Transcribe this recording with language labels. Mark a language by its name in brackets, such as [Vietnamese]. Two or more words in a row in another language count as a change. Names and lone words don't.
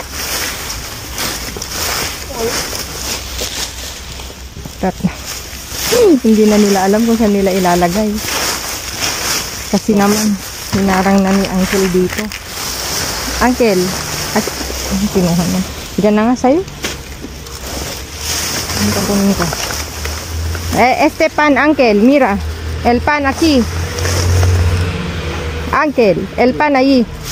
[Filipino] Hindi na nila alam kung saan nila ilalagay. Kasi naman hinarang na ni Uncle dito. Uncle, kinuha niya. Diyan na nga sa'yo. Ano ka kunin ko? [Spanish] Este pan, Uncle, mira. El pan aquí. Uncle, el pan ahí.